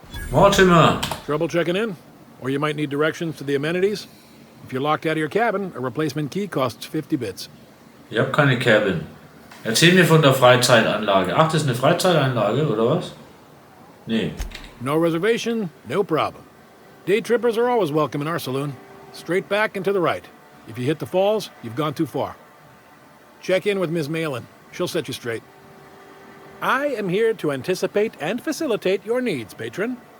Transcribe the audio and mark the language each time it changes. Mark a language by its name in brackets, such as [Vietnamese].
[English] Mortimer. Trouble checking in? Or you might need directions to the amenities? If you're locked out of your cabin, a replacement key costs 50 bits. [German] Ich habe keine Cabin. Erzähl mir von der Freizeitanlage. Ach, das ist eine Freizeitanlage, oder was? Nee. [English] No reservation, no problem. Day trippers are always welcome in our saloon. Straight back and to the right. If you hit the falls, you've gone too far. Check in with Ms. Malin. She'll set you straight. I am here to anticipate and facilitate your needs, patron.